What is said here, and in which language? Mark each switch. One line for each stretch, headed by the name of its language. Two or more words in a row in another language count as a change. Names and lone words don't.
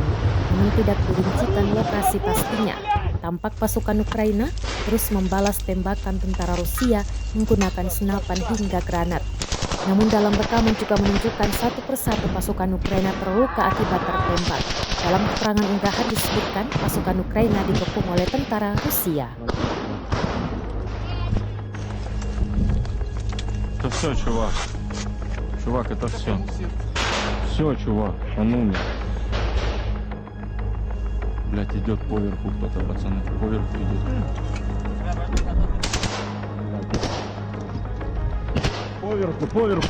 Indonesian: Namun tidak dirincikan lokasi pastinya. Tampak pasukan Ukraina terus membalas tembakan tentara Rusia menggunakan senapan hingga granat. Namun dalam rekaman juga menunjukkan satu persatu pasukan Ukraina terluka akibat tertembak. Dalam keterangan unggahan disebutkan pasukan Ukraina dikepung oleh tentara Rusia.
Russian: Это все, чувак. Чувак, это все. Все, чувак, он умер. Блять, идет поверху кто-то, пацаны. Поверху идет. Поверху.